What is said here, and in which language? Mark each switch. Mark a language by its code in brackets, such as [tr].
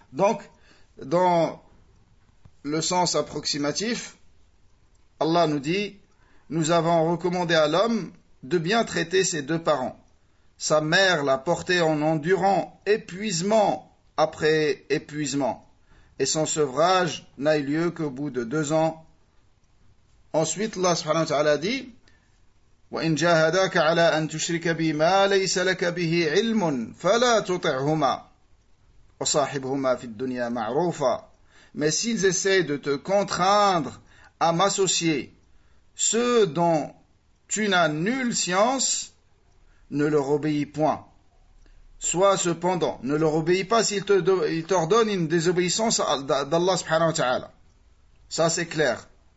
[fr] Donc, dans le sens approximatif, Allah nous dit, nous avons recommandé à l'homme de bien traiter ses deux parents. Sa mère l'a porté en endurant épuisement après épuisement. Et son sevrage n'a eu lieu qu'au bout de 2 ans. Ensuite, Allah subhanahu wa ta'ala dit, [ar] وَإِنْ جَاهَدَاكَ عَلَىٰ أَنْ تُشْرِكَ بِي مَا لَيْسَ لَكَ بِهِ عِلْمٌ فَلَا تُطِعْهُمَا وَصَاحِبْهُمَا فِي الدُّنْيَا مَعْرُوفًا. [fr] Mais s'ils essaient de te contraindre à m'associer ceux dont tu n'as nulle science, ne leur obéis point. Soit cependant, ne leur obéis pas s'ils t'ordonnent une désobéissance d'Allah subhanahu wa ta'ala. Ça c'est clair.